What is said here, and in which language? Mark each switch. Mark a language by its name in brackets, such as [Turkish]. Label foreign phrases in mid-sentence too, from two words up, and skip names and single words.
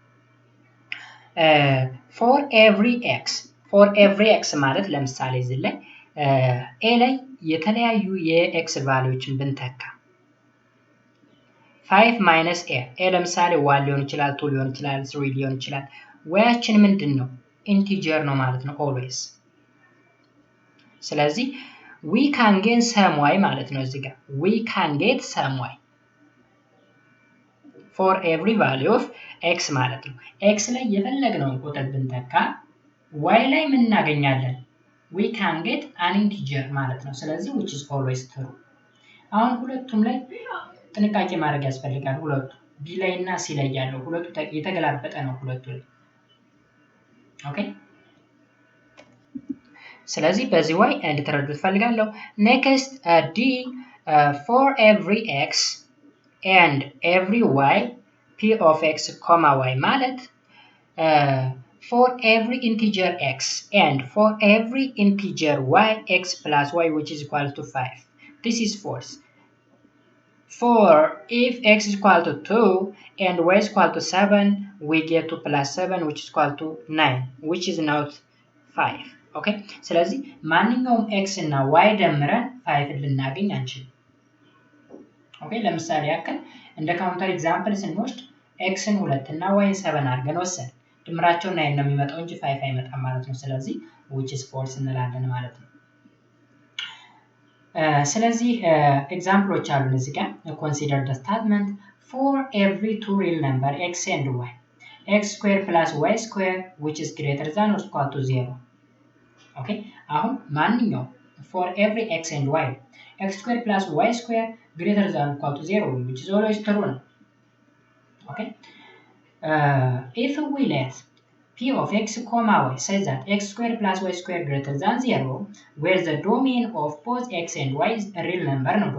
[English] for every x [Amharic] ማለት ለምሳሌ እዚህ ላይ a ላይ የተለያዩ የx ቫልዩዎችን ብንተካ [English] 5 minus a [Amharic] ለምሳሌ 1 ሊሆን ይችላል 2 ሊሆን ይችላል 3 ሊሆን ይችላል yችን ምንድነው ኢንቲጀር ነው ማለት ነው always ስለዚህ [English] we can get some y [Amharic] ማለት ነው እዚህ ጋር [English] we can get some y for every value of x [Amharic] ማለት ነው x ላይ የፈለግነውን ቁጥር ብንተካ y ላይ ምን እናገኛለን [English] we can get an integer [Amharic] ማለት ነው ስለዚህ [English] which is always true [Amharic] አሁን ሁለቱም ላይ ጥንቃቄ ማድረግ ያስፈልጋል ሁለቱ b ላይ እና c ላይ ያለው ሁለቱ የተገላበጠ ነው ሁለቱ ላይ ኦኬ ስለዚህ በዚህ way እንድትረዱት ፈልጋለሁ [English] next d for every x and every y p of x, y ማለት for every integer x and for every integer y x plus y which is equal to 5 this is false for if x is equal to 2 and y is equal to 7 we get to plus 7 which is equal to 9 which is not 5 okay [Amharic] ስለዚህ ማንኛውም x እና y ደምረን 5 ልናገኝ አንችልም ኦኬ ለምሳሌ ያክል እንደ ካውንተር ኤግዛምፕል ስንወስድ x ን 2 እና y ን 7 አድርገን ወሰን ድምራቸው 9 ነው የሚመጣው እንጂ 5 አይመጣም ማለት ነው ስለዚህ [English] which is false [Amharic] እንላለን ማለት ነው ስለዚህ ኤግዛምፕሎች አሉን እዚህ ጋር [English] consider the statement for every two real number x and y x squared plus y squared which is greater than or equal to 0 okay [Amharic] አሁን ማንኛውም [English] for every x and y x squared plus y squared greater than or equal to 0 which is always true okay if we let p of x, y says that x squared plus y squared greater than 0 where the domain of both x and y is a real number no